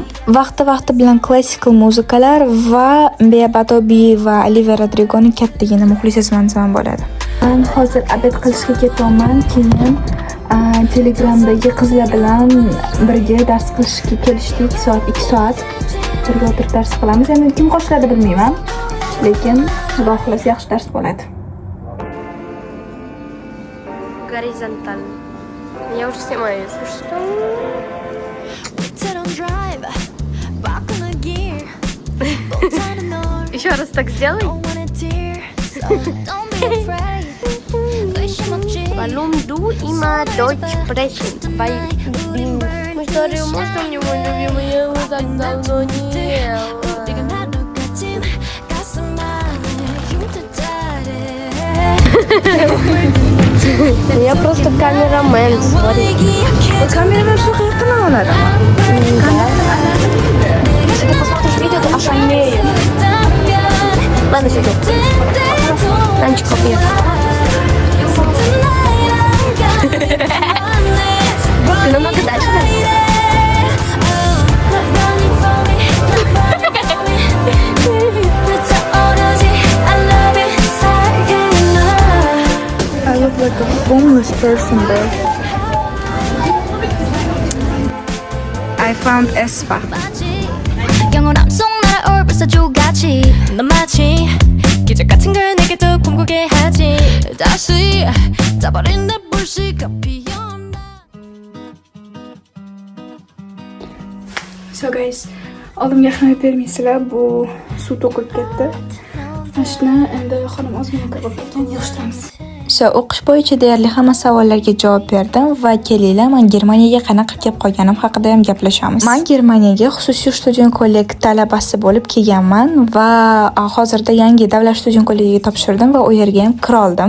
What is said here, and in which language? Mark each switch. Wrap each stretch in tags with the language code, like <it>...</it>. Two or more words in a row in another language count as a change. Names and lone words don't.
<uz>Vaqti bilan klassik muzikalar va Bea Batobi va Olivia Rodrigoning kattagina muxlisiman desam bo'ladi. Men hozir obed qilishga ketyapman. Keyin Telegramdagi qizlar bilan birga dars qilishga kelishdik. 2 soat birga o'tirib dars qilamiz. Endi kim qo'shiladi bilmayman, lekin Xudo xohlasa yaxshi dars bo'ladi.</uz> <ru>Горизонтально. Я уже снимаю, если что. Еще раз так сделай.</ru> <de>Warum du immer Deutsch sprechen?</de> <ru>Weil мы старые, можно мне мой любимый, я его так давно не ела. Я просто камерамен, смотри.</ru> <uz>Kameraman shu qayerdan oladi?</uz> <ru>Если ты посмотришь видео, ты ошалеешь. Ладно, сиди. Ранчик попьет. Ты намного дальше, да?</ru> <en>I look like a homeless person, bro. I found Espa.</en> <ko>영원함 속 날아올 벌써 조같이 넌 마치 기적 같은 걸 내게 더 꿈꾸게 하지 다시 짜버린 내 불씨가 피어나.</ko> <en>So guys,</en> <uz>oldimga xizmat bermaysizlar, bu suv to'kilib ketdi. Mashina endi xonim ozgina kirib ketgan, yig'ishtiramiz. So, o'qish bo'yicha deyarli hamma savollarga javob berdim va kelinglar, men Germaniyaga qanaqa kelib qolganim haqida ham gaplashamiz. Men Germaniyaga xususiy student kollek talabasi bo'lib kelganman va hozirda yangi davlat student kollegiga topshirdim va u yerga ham kira oldim.</uz>